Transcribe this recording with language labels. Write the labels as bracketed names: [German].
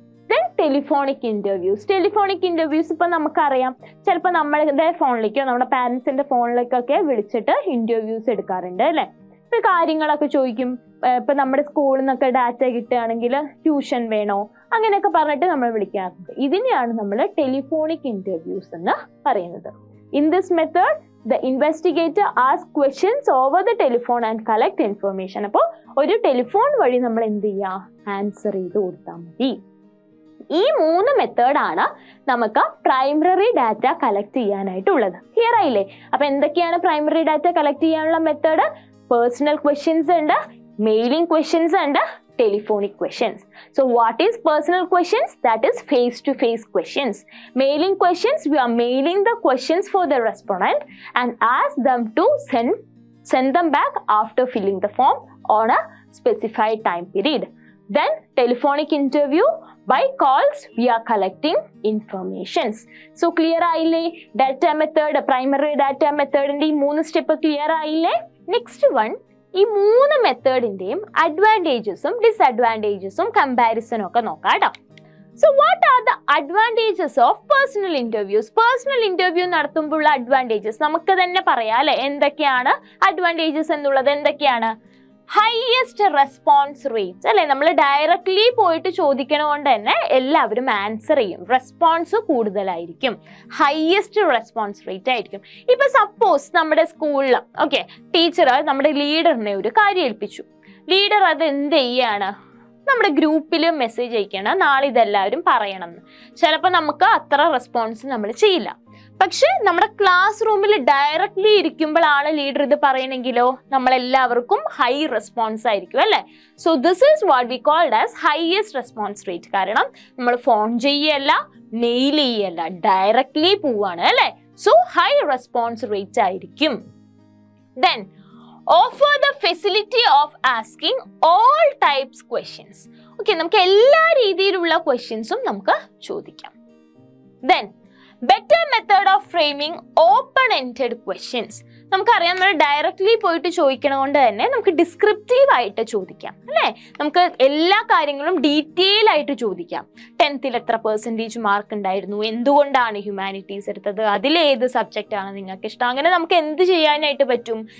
[Malayalam] Then telephonic interviews. Telephonic interviews ഇപ്പൊ നമുക്കറിയാം, ചിലപ്പോൾ നമ്മളുടെ ഫോണിലേക്കോ നമ്മുടെ പാരന്റ്സിന്റെ ഫോണിലേക്കൊക്കെ വിളിച്ചിട്ട് ഇന്റർവ്യൂസ് എടുക്കാറുണ്ട് അല്ലെ. ഇപ്പൊ കാര്യങ്ങളൊക്കെ ചോദിക്കും. ഇപ്പൊ നമ്മുടെ സ്കൂളിൽ നിന്നൊക്കെ ഡാറ്റ കിട്ടുകയാണെങ്കിൽ ട്യൂഷൻ വേണോ അങ്ങനെയൊക്കെ പറഞ്ഞിട്ട് നമ്മൾ വിളിക്കാറുണ്ട്. ഇതിനെയാണ് നമ്മൾ ടെലിഫോണിക് ഇന്റർവ്യൂസ് എന്ന് പറയുന്നത്. [English] In this method the investigator asks questions over the telephone and collect information. [Malayalam] അപ്പോൾ ഒരു ടെലിഫോൺ വഴി നമ്മൾ എന്ത് ചെയ്യുക, ആൻസർ ചെയ്ത് കൊടുത്താൽ മതി. ഈ 3 മെത്തേഡാണ് നമുക്ക് പ്രൈമറി ഡാറ്റ കളക്ട് ചെയ്യാനായിട്ടുള്ളത്. ക്ലിയർ ആയില്ലേ? അപ്പൊ എന്തൊക്കെയാണ് പ്രൈമറി ഡാറ്റ കളക്ട് ചെയ്യാനുള്ള മെത്തേഡ്? പേഴ്സണൽ ക്വസ്റ്റ്യൻസ് ഉണ്ട്, മെയിലിംഗ് ക്വസ്റ്റ്യൻസ് ഉണ്ട്, telephonic questions. [English] So what is personal questions? That is face to face questions. Mailing questions, we are mailing the questions for the respondent and ask them to send them back after filling the form on a specified time period. Then telephonic interview, by calls we are collecting informations. So clear [Malayalam] ആയില്ലേ? Data method, primary data മെത്തേഡിന്റെ ഈ 3 step clear ആയില്ലേ? Next one, ഈ 3 മെത്തേഡിന്റെയും അഡ്വാൻറ്റേജസും ഡിസഡ്വാൻറ്റേജസും കമ്പാരിസണും ഒക്കെ നോക്കാം കേട്ടോ. [English] So what are the advantages of personal interviews? [Malayalam] Personal interview നടത്തുമ്പോഴുള്ള advantages നമുക്ക് തന്നെ പറയാം അല്ലെ? എന്തൊക്കെയാണ് അഡ്വാൻറ്റേജസ് എന്നുള്ളത്? എന്തൊക്കെയാണ്? ഹയസ്റ്റ് റെസ്പോൺസ് റേറ്റ് അല്ലെ? നമ്മൾ ഡയറക്ട്ലി പോയിട്ട് ചോദിക്കണോണ്ട് തന്നെ എല്ലാവരും ആൻസർ ചെയ്യും. റെസ്പോൺസ് കൂടുതലായിരിക്കും, ഹയസ്റ്റ് റെസ്പോൺസ് റേറ്റ് ആയിരിക്കും. ഇപ്പൊ സപ്പോസ് നമ്മുടെ സ്കൂളിൽ ടീച്ചർ നമ്മുടെ ലീഡറിനെ ഒരു കാര്യം ഏൽപ്പിച്ചു. ലീഡർ അത് എന്ത് ചെയ്യാണ്? നമ്മുടെ ഗ്രൂപ്പിൽ മെസ്സേജ് അയക്കണം, നാളെ ഇതെല്ലാവരും പറയണം എന്ന്. ചിലപ്പോൾ നമുക്ക് അത്ര റെസ്പോൺസ് നമ്മൾ ചെയ്യില്ല. പക്ഷെ നമ്മുടെ ക്ലാസ് റൂമിൽ ഡയറക്ട്ലി ഇരിക്കുമ്പോഴാണ് ലീഡർ ഇത് പറയണമെങ്കിലോ നമ്മളെല്ലാവർക്കും ഹൈ റെസ്പോൺസ് ആയിരിക്കും അല്ലെ? [English] So this is what we called as highest response rate. [Malayalam] കാരണം നമ്മൾ ഫോൺ ചെയ്യല്ല, മെയിൽ ചെയ്യല്ല, ഡയറക്ട്ലി പോവാണ് അല്ലെ? സോ ഹൈ റെസ്പോൺസ് റേറ്റ് ആയിരിക്കും. [English] Then offer the facility of asking all types questions. [Malayalam] നമുക്ക് എല്ലാ രീതിയിലുള്ള ക്വസ്റ്റ്യൻസും നമുക്ക് ചോദിക്കാം. [English] Then better method of framing open-ended questions. [Malayalam] നമുക്കറിയാം, നമ്മൾ ഡയറക്ട്ലി പോയിട്ട് ചോദിക്കണതുകൊണ്ട് തന്നെ നമുക്ക് ഡിസ്ക്രിപ്റ്റീവ് ആയിട്ട് ചോദിക്കാം അല്ലേ? നമുക്ക് എല്ലാ കാര്യങ്ങളും ഡീറ്റെയിൽ ആയിട്ട് ചോദിക്കാം. 10th എത്ര പെർസെൻറ്റേജ് മാർക്ക് ഉണ്ടായിരുന്നു, എന്തുകൊണ്ടാണ് ഹ്യൂമാനിറ്റീസ് എടുത്തത്, അതിലേത് സബ്ജക്റ്റ് ആണ് നിങ്ങൾക്ക് ഇഷ്ടം, അങ്ങനെ നമുക്ക് എന്ത് ചെയ്യാനായിട്ട് പറ്റും?